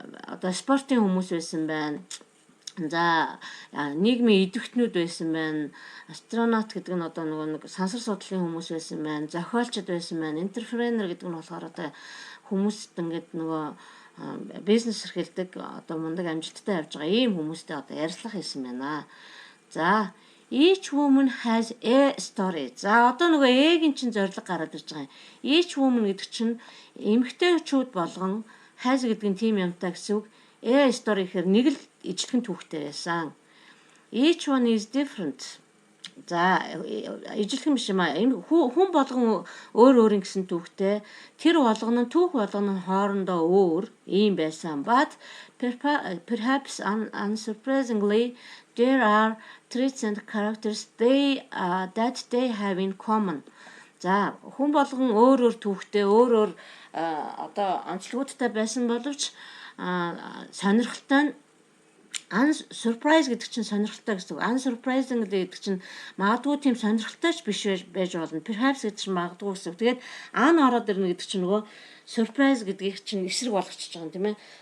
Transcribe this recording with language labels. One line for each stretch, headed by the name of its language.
Mongolian: Одоо спортын хүмүүс байсан байна. За нийгмийн идэвхтнүүд байсан байна. Астронавт гэдэг нь одоо нэг сансар судлалын хүмүүс байсан байна. Зохиолчд байсан байна. Энтерпренер гэдэг нь болохоор одоо хүмүүст ингээд бизнес эрхэлдэг одоо мундаг амжилттай явж байгаа ийм хүмүүстэй одоо ярилцлага хийсэн байна.
English: За each woman has a story.
Mongolian: За одоо ээгийн чинь зорилго гараад ирж байгаа юм.
English: Each woman
Mongolian: гэдэг чинь эмэгтэйчүүд болгон has гэдэг нь тийм юмтай гэсэн үг. A story гэхээр нэг л ижлэгэн түүхтэй байсан.
English: Each one is different.
Mongolian: За ижлэгэн биш юм аа. Хүн болгон өөр гэсэн түүхтэй. Тэр түүх болгоно нь хоорондоо өөр ийм байсан.
English: But perhaps unsurprisingly there are traits and characters that they have in common.
Mongolian: За хүн болгон өөр түүхтэй, өөр одоо онцлогуудтай байсан боловч сонирхолтой нь unsurprise гэдэг чинь сонирхолтой гэсэн үг. Unsurprisingly гэдэг чинь магадгүй тийм сонирхолтой ч биш байж болно. Perhaps гэдэг чинь магадгүй гэсэн үг. Тэгээд ороод ирнэ гэдэг чинь surprise гэдгийг чинь эсрэг болгочихж байгаа юм тийм ээ.